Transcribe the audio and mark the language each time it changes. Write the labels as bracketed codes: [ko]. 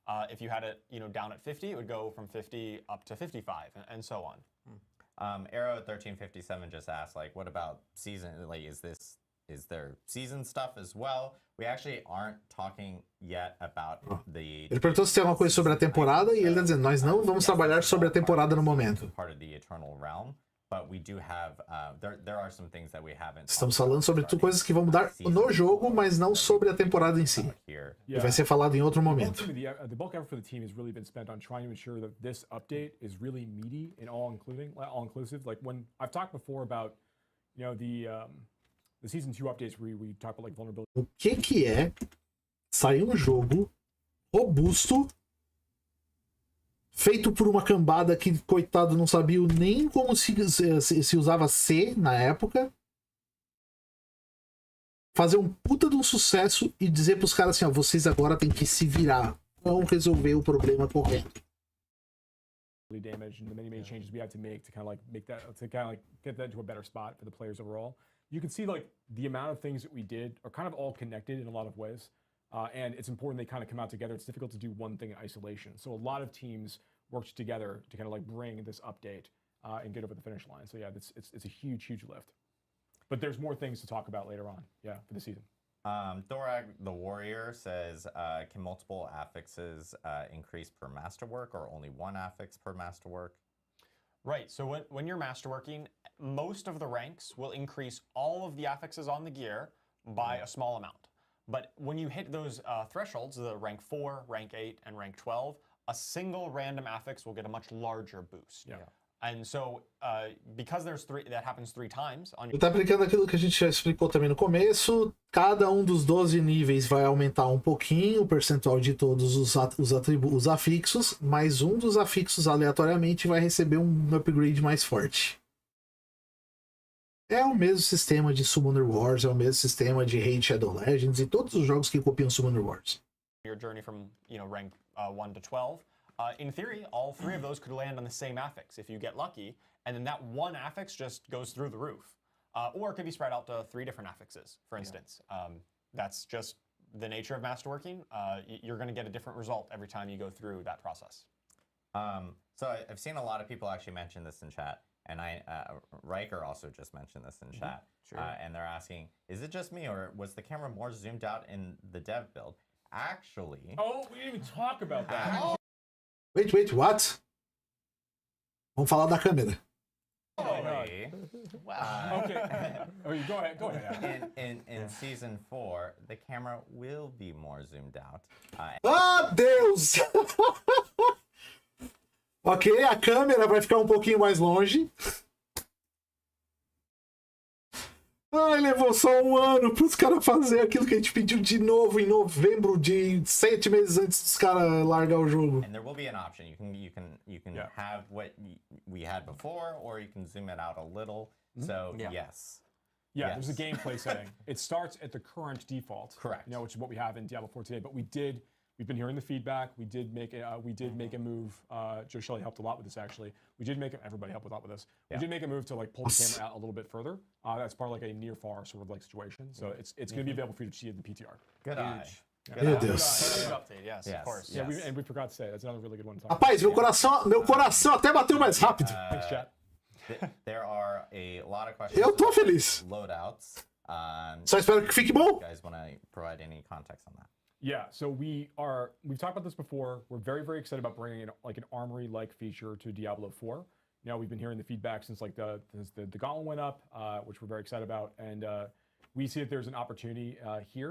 [en] If you had it, down at 50, it would go from 50 up to 55, and so on. Arrow 1357 just asked, like, what about season? Like, is there season stuff as well? We actually aren't talking yet about the. [pt] Ele perguntou se tem alguma coisa sobre a temporada e ele está dizendo, nós não vamos trabalhar sobre a temporada no momento. [en] Part of the Eternal Realm, but we do have there are some things that we haven't. [pt] Estamos falando sobre coisas que vão mudar no jogo, mas não sobre a temporada em si. E vai ser falado em outro momento. [en] The bulk effort for the team has really been spent on trying to ensure that this update is really meaty and all inclusive. Like when I've talked before about, the season 2 updates where we talk about like vulnerability. [pt] O que é sair um jogo robusto feito por uma cambada que, coitado, não sabia nem como se usava C na época. Fazer um puta de um sucesso e dizer pros caras assim, ó, vocês agora tem que se virar. Vão resolver o problema correto. [en] Damage and the many changes we have to make to kind of like get that into a better spot for the players overall. You can see like the amount of things that we did are kind of all connected in a lot of ways. And it's important they kind of come out together. It's difficult to do one thing in isolation. So a lot of teams worked together to kind of like bring this update and get over the finish line. So yeah, it's a huge lift. But there's more things to talk about later on, for the season. Thorag the Warrior says, can multiple affixes increase per masterwork or only one affix per masterwork? Right, so when you're masterworking, most of the ranks will increase all of the affixes on the gear by a small amount. But when you hit those thresholds, the rank 4, rank 8, and rank 12, a single random affix will get a much larger boost. Yeah. And so, because that happens 3 times on [pt] Ele tá aplicando aquilo que a gente já explicou também no começo. Cada um dos 12 níveis vai aumentar um pouquinho o percentual de todos os afixos, mas um dos afixos aleatoriamente vai receber um upgrade mais forte. É o mesmo sistema de Summoner Wars, é o mesmo sistema de Raid Shadow Legends e todos os jogos que copiam Summoner Wars. [en] Your journey from, rank 1 to 12. In theory, all 3 of those could land on the same affix if you get lucky, and then that one affix just goes through the roof. or it could be spread out to 3 different affixes, for instance. That's just the nature of masterworking. You're going to get a different result every time you go through that process. So I've seen a lot of people actually mention this in chat, and Riker also just mentioned this in chat. Sure. And they're asking, is it just me, or was the camera more zoomed out in the dev build? Actually... Oh, we didn't even talk about that. Wait, what? [pt] Vamos falar da câmera. [en] Wow. Okay. Go ahead. In season 4, the camera will be more zoomed out. [pt] Ah, Deus! Ok, a câmera vai ficar um pouquinho mais longe. Ai, levou só um ano para os caras fazer aquilo que a gente pediu de novo em novembro, de 7 meses antes dos caras largar o jogo. [en] And there will be an option. You can have what we had before, or you can zoom it out a little. So yes. Yeah, there's a gameplay setting. It starts at the current default. Correct. Which is what we have in Diablo 4 today. But we've been hearing the feedback. We did make a move. Joe Shelley helped a lot with this, actually. Everybody helped a lot with this. We did make a move to like pull the camera out a little bit further. That's part of like a near far sort of like situation. So it's going to be available for you to see in the PTR. Good eye. [pt] Meu Deus. [en] Update, yes, of course. Yeah, we forgot to say that's another really good one to talk [pt] Rapaz, meu coração até bateu mais rápido. [en] Thanks, chat. There are a lot of questions. [pt] Eu tô feliz. [en] Loadouts. [pt] Só espero que fique bom. [en] You guys want to provide any context on that? Yeah, so we've talked about this before. We're very, very excited about bringing in like an armory-like feature to Diablo 4. Now we've been hearing the feedback since like the gauntlet went up, which we're very excited about, and we see that there's an opportunity here.